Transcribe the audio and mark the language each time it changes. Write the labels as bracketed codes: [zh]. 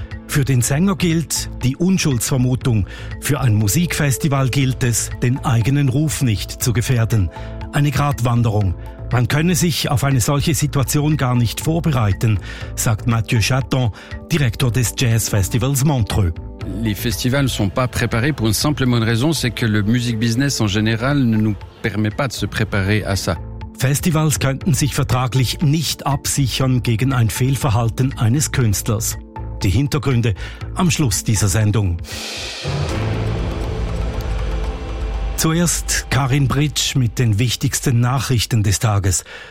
[de] Für den Sänger gilt die Unschuldsvermutung. Für ein Musikfestival gilt es, den eigenen Ruf nicht zu gefährden. Eine Gratwanderung. Man könne sich auf eine solche Situation gar nicht vorbereiten, sagt Mathieu Chaton, Direktor des Jazzfestivals Montreux. [fr] Les festivals sont pas préparés pour une simple bonne raison, c'est que le music business en général ne nous permet pas de se préparer à ça. [de] Festivals könnten sich vertraglich nicht absichern gegen ein Fehlverhalten eines Künstlers. Die Hintergründe am Schluss dieser Sendung. Zuerst Karin Britsch mit den wichtigsten Nachrichten des Tages.